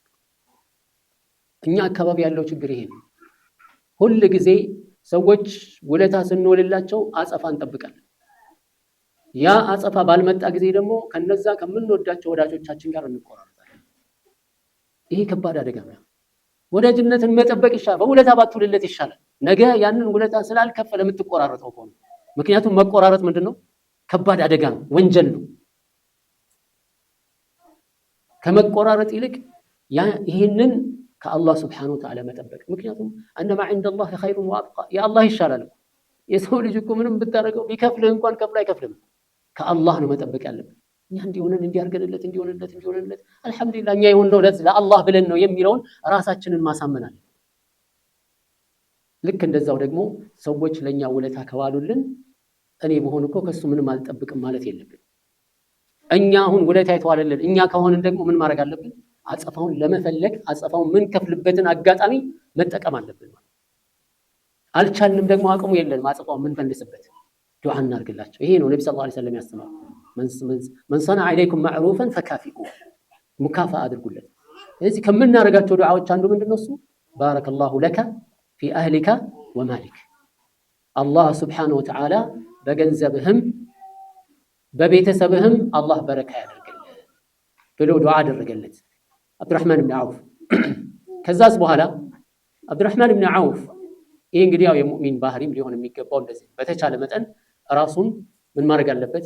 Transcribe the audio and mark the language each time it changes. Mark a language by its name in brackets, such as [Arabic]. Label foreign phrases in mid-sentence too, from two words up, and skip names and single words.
[Amharic] እኛ አካባቢ ያለው ችግር ይሄ ነው ሁሉ ጊዜ ሰዎች ውለታ ስንወልላቸው አጸፋ እንጠብቃለን ያ አጸፋ ባልመጣ ጊዜ ደግሞ ከነዛ ከምንወዳቸው ወዳጆቻችን ጋር እንቆራረጣለን ይሄ ከባድ አደጋ ነው ወዳጅነትን መጠበቅ ይሻላል በውለታ ባትውልለት ይሻላል ነገ ያንን ውለታ ስላልከፈለ የምትቆራረጠው ከሆነ ምክንያቱም መቆራረጥ ምንድነው ከባድ አደጋ ነው ወንጀል ነው ከመቆራረጥ ይልቅ ይሄንን ከአላህ [Arabic] سبحانه وتعالى [Amharic] መጠበቅ ምክንያቱም [Arabic] انما عند الله خير وابقى [Amharic] ያ አላህ ይሻላል የሰው ልጅ እኮ ምንም ብታረገው ቢከፍልህ እንኳን ከፍላ አይከፍልም ከአላህ ነው መጠበቅ ያለብን እኛ እንዲሆነለት አልহামዱሊላህ እኛ ይሁን ነው ለአላህ ብለን ነው የሚለውን ራሳችንን ማሳመናል ልክ እንደዛው ደግሞ ሰዎች ለኛ ውለታ ከዋሉልን እኔ በሆን እኮ ከሱ ምንም አልጠብቅም ማለት የለብን እኛ አሁን ውለታ የተዋለልን እኛ ከሆነን ደግሞ ምን ማድረግ አለብን አጸፋውን ለመፈለግ አጸፋውን ምን ከፍልበትን አጋጣሚ መጠቀም አለብን አልቻልንም ደግሞ አቅሙ የለንም አጸፋውን ምን ፈልስበት ዱዓ እናርግላቸው ይሄ ነው ነብዩ [Arabic] صلى الله عليه وسلم [Amharic] ያስተማሩ [Arabic] من صنع إليكم معروفا فكافئوه مكافأة [Amharic] አድርጉለት ስለዚህ ከምናረጋቸው ዱዓዎች አንዱ ምንድነው እሱ [Arabic] بارك الله لك في أهلك ومالك الله سبحانه وتعالى [Amharic] በገንዘብህም በቤተሰብህም አላህ በረካ ያደርግልህ ብሎ ዱዓ አደረገለት አብዱራህማን ኢብኑ አውፍ ከዛስ በኋላ አብዱራህማን ኢብኑ አውፍ ይሄ እንግዲህ ያው የሙእሚን ባህሪም ሊሆን የሚገባው እንደዚህ በተቻለ መጠን ራሱን ምን ማድረግ አለበት?